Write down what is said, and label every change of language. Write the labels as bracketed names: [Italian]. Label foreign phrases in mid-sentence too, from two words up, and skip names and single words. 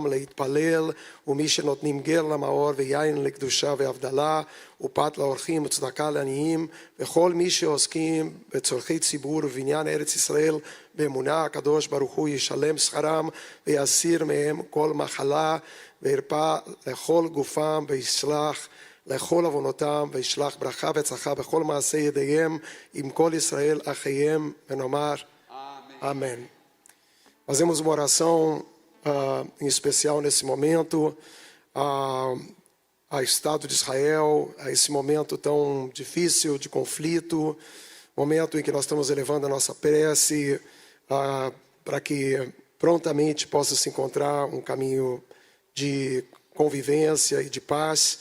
[Hebrew] להתפלל, ומי שנותנים גר למאור ויין לקדושה והבדלה, ופת לאורחים וצדקה לעניים, וכל מי שעוסקים בצורכי ציבור ובבניין ארץ ישראל באמונה, הקדוש ברוך הוא ישלם שכרם ויסיר מהם כל מחלה, וירפא לכל גופם ויסלח לכל עוונותם, וישלח ברכה והצלחה בכל מעשה ידיהם עם כל ישראל אחיהם, ונאמר amém. [Portuguese] Fazemos uma oração em especial nesse momento ao Estado de Israel, a esse momento tão difícil de conflito, momento em que nós estamos elevando a nossa prece para que prontamente possa se encontrar um caminho de convivência e de paz.